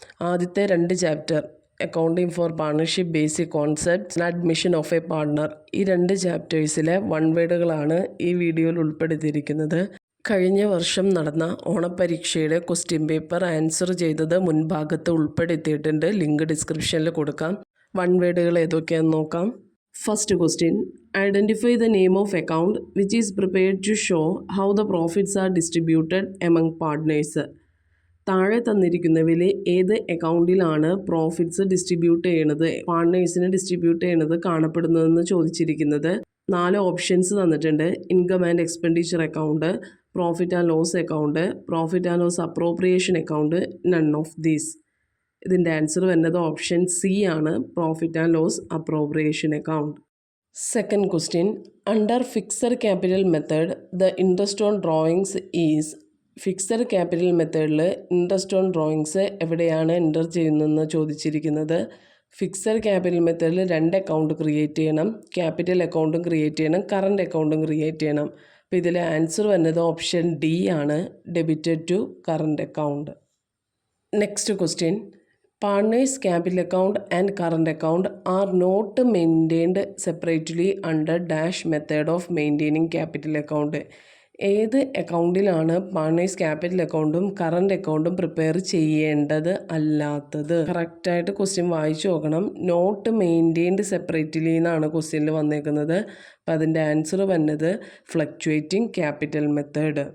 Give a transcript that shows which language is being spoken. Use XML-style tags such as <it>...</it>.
<ml>ആദ്യത്തെ 2 chapter accounting four partnership basic concepts and admission of A partner, ഈ 2 ചാപ്റ്റേഴ്സിലെ one വേർഡുകളാണ് ഈ വീഡിയോയിൽ ഉൾപ്പെടുത്തിയിരിക്കുന്നത്. കഴിഞ്ഞ വർഷം നടന്ന ഓണപരീക്ഷയുടെ ക്വസ്റ്റ്യൻ പേപ്പർ ആൻസർ ചെയ്തത് മുൻഭാഗത്ത് ഉൾപ്പെടുത്തിയിട്ടുണ്ട്. ലിങ്ക് ഡിസ്ക്രിപ്ഷനിൽ കൊടുക്കാം. വൺ വേർഡുകൾ ഏതൊക്കെയാണെന്ന് നോക്കാം.</ml> <en>First question, identify the name of account which is prepared to show how the profits are distributed among partners.</en> <ml>താഴെ തന്നിരിക്കുന്നവയിൽ ഏത് അക്കൗണ്ടിലാണ് പ്രോഫിറ്റ്സ് ഡിസ്ട്രിബ്യൂട്ട് ചെയ്യണത്, പാർട്ട്നേഴ്സിന് ഡിസ്ട്രിബ്യൂട്ട് ചെയ്യണത് കാണപ്പെടുന്നതെന്ന് ചോദിച്ചിരിക്കുന്നത്. 4 ഓപ്ഷൻസ് തന്നിട്ടുണ്ട്. Income and expenditure account, profit and loss account, profit and loss appropriation account, none of these. ഇതിൻ്റെ answer വരുന്നത് option C ആണ്, profit and loss appropriation account.</ml> <en>Second question, under fixed capital method the interest on drawings is.</en> <ml>Fixed capital മെത്തേഡിൽ interest on drawings എവിടെയാണ് enter ചെയ്യുന്നതെന്ന് ചോദിച്ചിരിക്കുന്നത്. Fixed capital മെത്തേഡിൽ 2 account create ചെയ്യണം. Capital അക്കൗണ്ടും ക്രിയേറ്റ് ചെയ്യണം, കറണ്ട് അക്കൗണ്ടും ക്രിയേറ്റ് ചെയ്യണം. അപ്പോൾ ഇതിലെ ആൻസർ വരുന്നത് ഓപ്ഷൻ ഡി ആണ്, debited to current account.</ml> <en>Next question, partners capital account and current account are not maintained separately under dash method of maintaining capital account.</en> <ml>ഏത് അക്കൗണ്ടിലാണ് പാർട്ണേഴ്സ് ക്യാപിറ്റൽ അക്കൗണ്ടും current അക്കൗണ്ടും prepare ചെയ്യേണ്ടത് അല്ലാത്തത്? കറക്റ്റായിട്ട് ക്വസ്റ്റ്യൻ വായിച്ചു നോക്കണം.</ml> <en>not maintained separately</en> <ml>എന്നാണ് ക്വസ്റ്റ്യനിൽ വന്നേക്കുന്നത്. അപ്പം അതിൻ്റെ ആൻസർ വന്നത് ഫ്ലക്ച്വേറ്റിംഗ് ക്യാപിറ്റൽ മെത്തേഡ്.</ml>